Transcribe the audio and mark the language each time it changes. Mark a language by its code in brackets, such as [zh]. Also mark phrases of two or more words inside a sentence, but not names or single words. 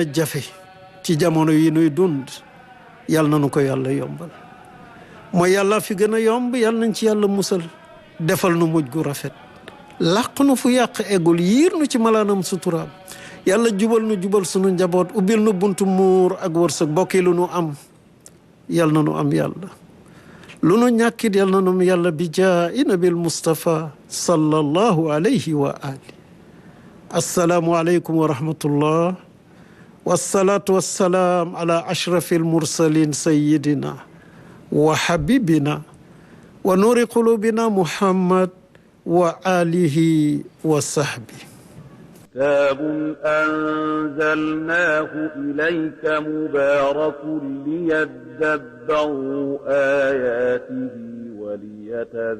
[wo] jafe ci jamono yi nuy dund yal na nu ko yàlla yombal mooy yàlla fi gën a yomb yàlla nañ ci yàlla musal defal nu mujj gu rafet làq nu fu yàq eggul yiir nu ci malaanam suturaam yàlla jubal nu jubal sunu njaboot ubbil nu buntu muur ak wërsëg bokki lu nu am yàlla na nu am yàlla lu nu ñàkkit yàlla na nu am yàlla [ar] بجاه النبي المصطفى صلى الله عليه وآل. السلام عليكم ورحمة الله والصلاة والسلام على أشرف المرسلين سيدنا وحبيبنا ونور قلوبنا محمد وآله وصحبه. كتاب أنزلناه إليك مبارك ليدبروا آياته وليتذكروا